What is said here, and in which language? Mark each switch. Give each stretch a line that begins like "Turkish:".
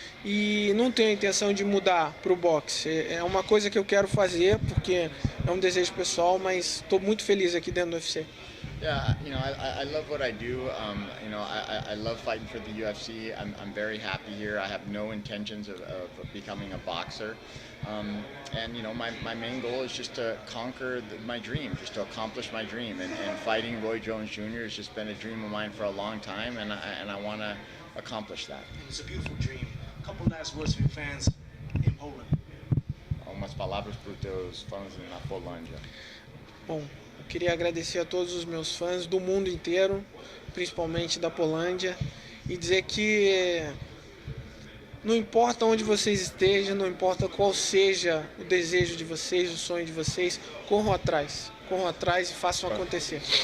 Portuguese: E não tenho a intenção de mudar para o boxe. É uma coisa que eu quero fazer porque é um desejo pessoal, mas estou muito feliz aqui dentro do UFC.
English: Yeah, you know, I love what I do. You know, I love fighting for the UFC. I'm very happy here. I have no intentions of becoming a boxer. And you know, my main goal is just to conquer my dream, just to accomplish my dream. And fighting Roy Jones Jr. has just been a dream of mine for a long time, and I want to accomplish that. It's a beautiful dream. A couple last words for your fans in Poland.
Portuguese: Umas palavras para os teus fãs na Polândia. Bom, eu queria agradecer a todos os meus fãs do mundo inteiro, principalmente da Polândia, e dizer que não importa onde vocês estejam, não importa qual seja o desejo de vocês, o sonho de vocês, corram atrás e façam acontecer.